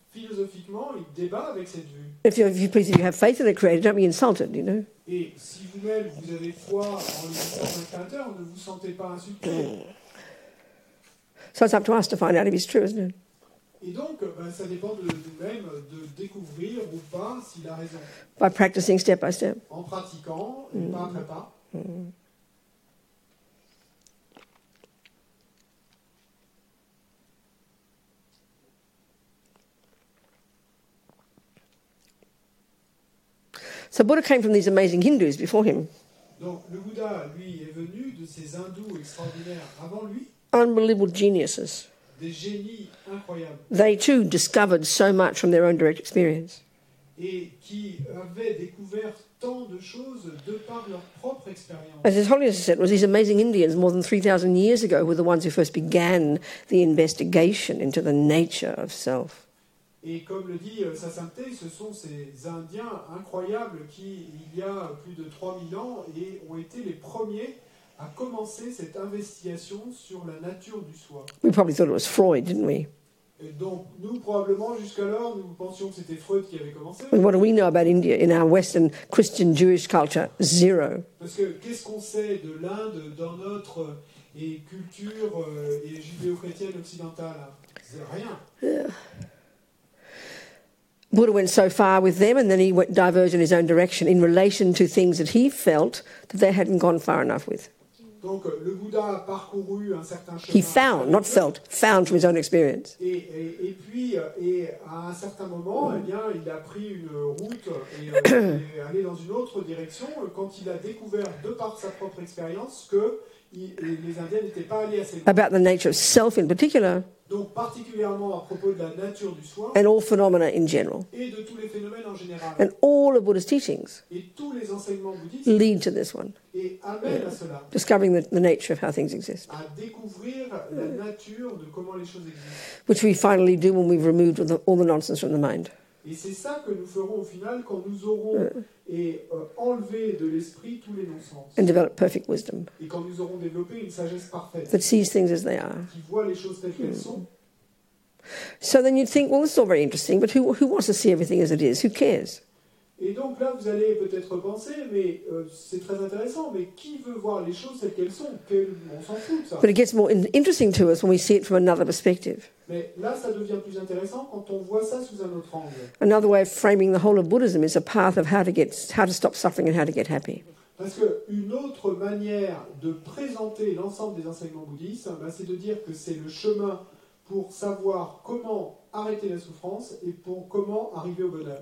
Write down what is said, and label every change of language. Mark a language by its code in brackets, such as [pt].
[fr] Philosophiquement, il débat avec cette vue. [en] If you have faith in a creator, don't be insulted, you know. [fr] Et si vous-même vous avez foi en l'existence d'un créateur, ne vous sentez pas insulté. [en] So it's up to us to find out if it's true, isn't it? [fr] Et donc, ça dépend de nous-mêmes de découvrir ou pas s'il a raison. [en] By practicing step by step. [fr] En pratiquant, et pas après pas. [en] So Buddha came from these amazing Hindus before him. [fr] Donc, le Bouddha, lui, est venu de ces hindous extraordinaires avant lui. [en] Unbelievable geniuses. [fr] Des génies incroyables. [en] They too discovered so much from their own direct experience. [fr] Et qui avaient découvert tant de choses de par leur propre expérience. [en] As His Holiness said, it was these amazing Indians more than 3,000 years ago who were the ones who first began the investigation into the nature of self. [fr] Et comme le dit Sa Sainteté, ce sont ces Indiens incroyables qui, il y a plus de 3000 ans, et ont été les premiers à commencer cette investigation sur la nature du soi. [en] We probably thought it was Freud, didn't we? [fr] Et donc, nous, probablement, jusqu'alors, nous pensions que c'était Freud qui avait commencé. [en] And what do we know about India in our Western Christian Jewish culture? Zero. [fr] Parce que qu'est-ce qu'on sait de l'Inde dans notre culture et judéo-chrétienne occidentale? C'est rien. Yeah. [en] Buddha went so far with them, and then he diverged in his own direction in relation to things that he felt that they hadn't gone far enough with. [fr] Donc, le Bouddha a parcouru un certain chemin. [en] He found, not felt, found from his own experience. [fr] Et puis, à un certain moment, eh bien, il a pris une route et est allé dans une autre direction quand il a découvert, de par sa propre expérience, que les Indiens n'étaient pas allés assez loin. [en] About the nature of self in particular. [fr] Donc, particulièrement à propos de la nature du soi. [en] And all phenomena in general. [fr] Et de tous les phénomènes en général. [en] And all of Buddha's teachings [fr] et tous les enseignements bouddhistes [en] lead to this one. [fr] Et amènent à cela. [en] Discovering the nature of how things exist. [fr] À découvrir la nature de comment les choses existent. [en] Which we finally do when we've removed all the nonsense from the mind. [fr] Et c'est ça que nous ferons au final quand nous aurons enlevé de l'esprit tous les non-sens. [en] And develop perfect wisdom. [fr] Et quand nous aurons développé une sagesse parfaite. [en] That sees things as they are. [fr] Qui voit les choses telles qu'elles sont. [en] So then you'd think, well, this is all very interesting, but who wants to see everything as it is? Who cares? [fr] Et donc là, vous allez peut-être penser, mais c'est très intéressant, mais qui veut voir les choses telles qu'elles sont? On s'en fout de ça. [en] But it gets more interesting to us when we see it from another perspective. [fr] Mais là, ça devient plus intéressant quand on voit ça sous un autre angle. [en] Another way of framing the whole of Buddhism is a path of how to stop suffering and how to get happy. [fr] Parce qu'une autre manière de présenter l'ensemble des enseignements bouddhistes, c'est de dire que c'est le chemin pour savoir comment arrêter la souffrance et pour comment arriver au bonheur.